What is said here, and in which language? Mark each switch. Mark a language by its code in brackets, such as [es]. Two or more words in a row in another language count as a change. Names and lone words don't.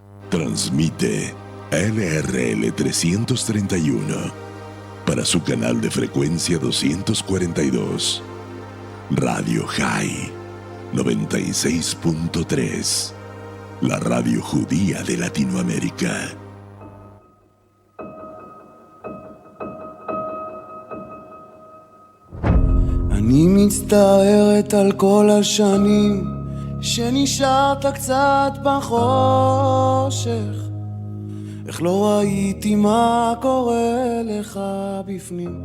[es] Transmite LRL 331 para su canal de frecuencia 242. Radio High 96.3. La radio judía de Latinoamérica. [he] אני מצטערת על כל השנים שנשארת קצת בחושך, איך לא ראיתי מה קורה לך בפנים.